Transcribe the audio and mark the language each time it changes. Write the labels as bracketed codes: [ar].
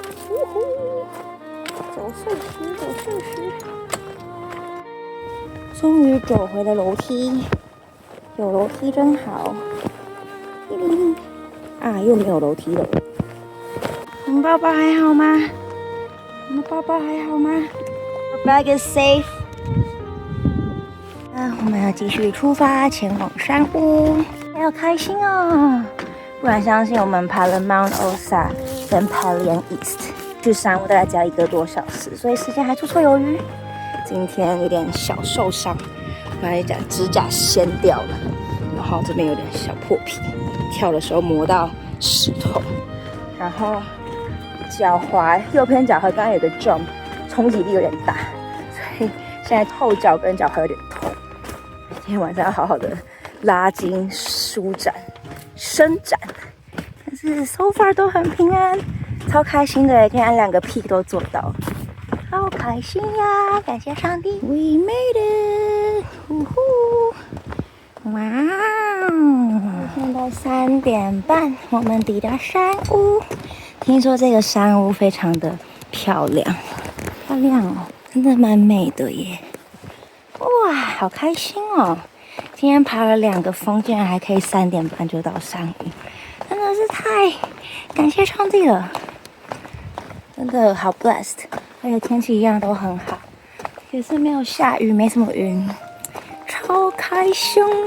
[zh] 呜呼，走碎石，走碎石，終於走回了樓梯，有樓梯真好。嘿嘿嘿，啊，又沒有樓梯了。我們包包還好嗎？我們包包還好嗎 ？ [en] Our bag is safe。 [zh] 我們要繼續出發，前往山屋，要開心哦！不然相信我們爬了 Mount Osa 跟 Pelion East， 去山屋大概只要1個多小時，所以時間還綽綽有餘。今天有點小受傷，把指甲掀掉了，然後這邊有點小破皮，跳的時候磨到石頭，然後腳踝右邊腳踝剛剛有個 jump， 衝擊力有點大，所以現在後腳跟腳踝有點痛。今天晚上要好好的拉筋、舒展、伸展，但是 [en] so far [zh] 都很平安，超開心的，竟然2個 peak 都做到，好開心呀！感謝上帝 [en] ，We made it！呼呼，哇哦！ [zh] 現在3點半，我們抵達山屋。聽說這個山屋非常的漂亮，漂亮哦，真的蠻美的耶。哇，好開心哦！今天爬了2個峰，竟然還可以3點半就到山屋，真的是太感謝上帝了，真的好 blessed， 而且天氣一樣都很好，也是沒有下雨，沒什麼雲，超開心！